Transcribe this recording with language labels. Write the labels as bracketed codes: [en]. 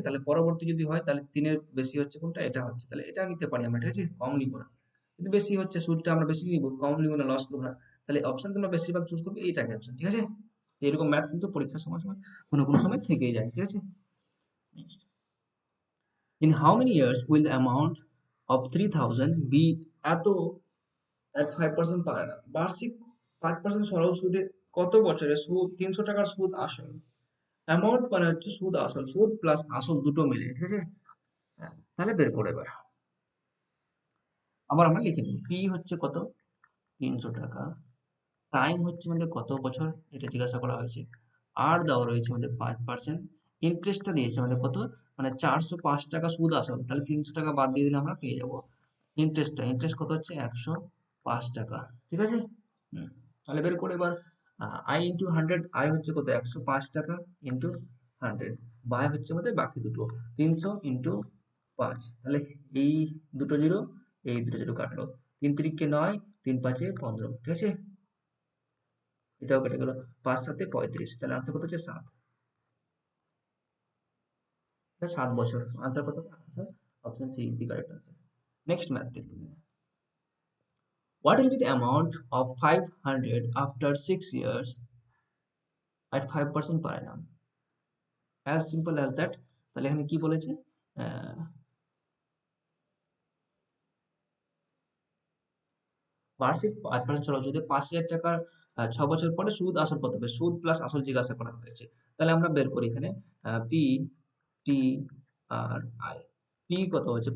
[bn] তাহলে পরবর্তী যদি হয় তাহলে 3-এর বেশি হচ্ছে কোনটা? এটা হচ্ছে, তাহলে এটা নিতে পারি আমরা, ঠিক আছে? কম নিব না, কিন্তু বেশি হচ্ছে সুদটা আমরা বেশি নিব, কম নিব না, লস করবো না। তাহলে অপশন তোমরা বেশিরভাগ চুজ করবে এইটাকে অপশন, ঠিক আছে? এরকম ম্যাথ কিন্তু পরীক্ষার সময় সময় কোনো কোনো সময় থেকেই যায়, ঠিক আছে? [en] In how many years will the amount of 3000 be [bn] এত [en] at 5% [bn] পারে না? বার্ষিক 5% সরল সুদে কত বছরে সুদ 300 টাকার সুদ আসল? অ্যামাউন্ট মানে হচ্ছে সুদ আসল, সুদ প্লাস আসল দুটো মিলে, ঠিক আছে? হ্যাঁ, তাহলে বের করে এবার আবার আমরা লিখে নিই। পি হচ্ছে কত? 300 টাকা। টাইম হচ্ছে আমাদের কত বছর, এটা জিজ্ঞাসা করা হয়েছে। আর দেওয়া রয়েছে আমাদের 5%। ইন্টারেস্টটা দিয়েছে আমাদের কত, মানে 405 টাকা সুদ আসল, তাহলে 300 টাকা বাদ দিয়ে দিলে আমরা পেয়ে যাবো ইন্টারেস্ট কত হচ্ছে? 105 টাকা, ঠিক আছে? হুম, তাহলে বের করে এবার আই ইন্টু 100, আই হচ্ছে কত? 105 টাকা ইন্টু 100, বাই হচ্ছে আমাদের বাকি দুটো 300 ইন্টু 5, তাহলে এই দুটো জিরো, এই দুটো জিরো কাটলো, 3 3 কে 9, 3 5 15, ঠিক আছে? এটাও কেটে গেল, 5 7 35, তাহলে আনসার কত হচ্ছে? 7, 7 বছর আনসার কত? Answer option C [en] Is the correct answer. [bn] Next math দেখুন। [en] What will be the amount of 500 after 6 years at 5% per annum? As simple as that. [bn] তাহলে এখানে কি বলেছে? আহ, বার্ষিক 5% চলো, যদি 5,000 টাকার 6 বছর পরে সুদ আসল কত হবে? সুদ প্লাস আসল জিজ্ঞাসা করা হয়েছে। তাহলে আমরা বের করি এখানে P T আর I. P কত হচ্ছে?